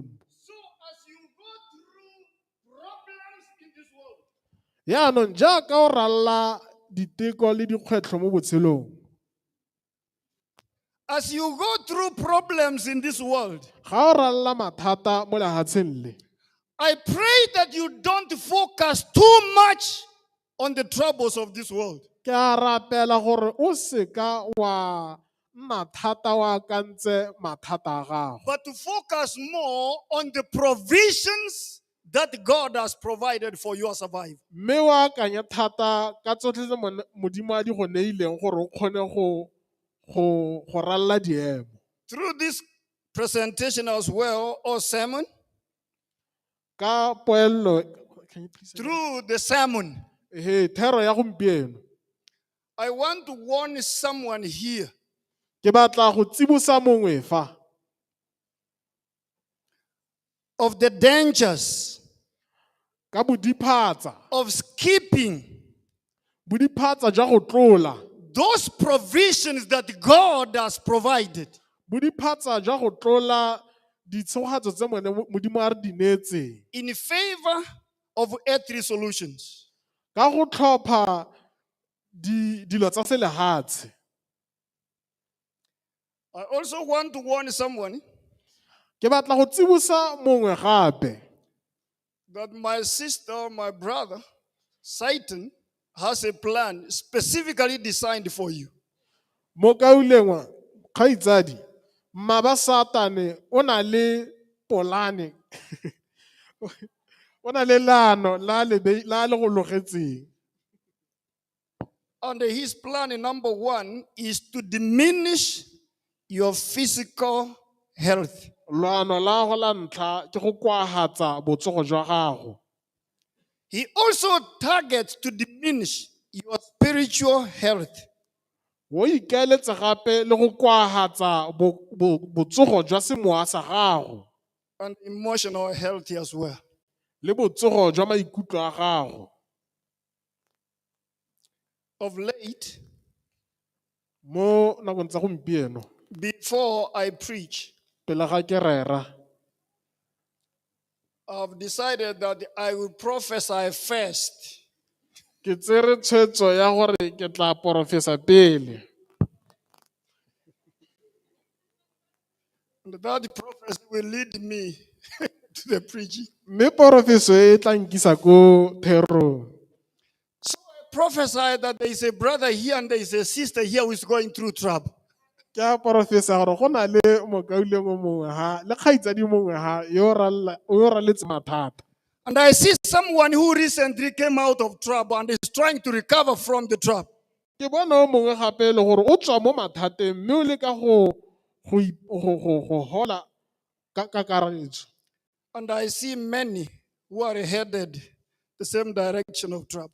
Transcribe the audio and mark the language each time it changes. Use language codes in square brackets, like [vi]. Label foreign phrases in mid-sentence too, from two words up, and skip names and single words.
[en] So as you go through problems in this world, [tn] Yaanong jaaka o ralla diteko le dikgwetlho mo botshelong, [en] as you go through problems in this world, [tn] ga o ralla mathata mo lefatsheng le, [en] I pray that you don't focus too much on the troubles of this world. [tn] ke a rapela gore o se ka wa nna thata wa kantse mathata a gago, [en] But to focus more on the provisions that God has provided for your survival. [tn] mme wa akanye thata ka tsotlhe tse Modimo a di go neileng gore o kgone go ralla diemo. [en] Through this presentation as well, or sermon, [tn] Ka poello, [en] can you please say that? through the sermon, [tn] Thero ya gompieno [en] I want to warn someone here [tn] ke batla go tsibosa mongwe fa [en] of the dangers [tn] ka bodiphatsa [en] of skipping [tn] jwa go tlola [en] those provisions that God has provided [tn] bodiphatsa jwa go tlola ditshogatso tse Modimo a re di neetseng [en] in favor of earthly solutions. [tn] ka go tlhopha dilo tsa selehatshe. [en] I also want to warn someone [tn] Ke batla go tsibosa mongwe gape [en] that my sister, my brother, Satan has a plan specifically designed for you. [tn] mo kaulengwa kgaitsadi mmaba Satane o na le polane o na le leano la le go logetseng. [en] And his plan, number 1, is to diminish your physical health. [tn] Leano la go la ntlha ke go kwagatsa botsogo jwa gago. [en] He also targets to diminish your spiritual health. [tn] O ikaeletse gape le go kwagatsa botsogo jwa semowa sa gago [en] And emotional health as well. [tn] le botsogo jwa maikutlo a gago. [en] of late, [tn] mo nakong tsa gompieno [en] before I preach, [tn] pele ga ke rera [en] I've decided that I will prophesy first. [tn] ke tsere tshwetso ya gore ke tla porofesa pele [en] And that prophecy will lead me to the preaching. [tn] mme porofeso e tla nkisa ko therong. [en] So I prophesy that there is a brother here and there is a sister here who is going through trouble. [tn] Ke a porofesa gore go na le mokauleng o mongwe ha le kgaitsadi mongwe ha yo raletse mathata. [en] And I see someone who recently came out of trouble and is trying to recover from the trouble. [tn] Ke bona o mongwe gape le gore o tswa mo mathateng mme o leka go hola ka kakaretso. [en] And I see many who are headed the same direction of trouble.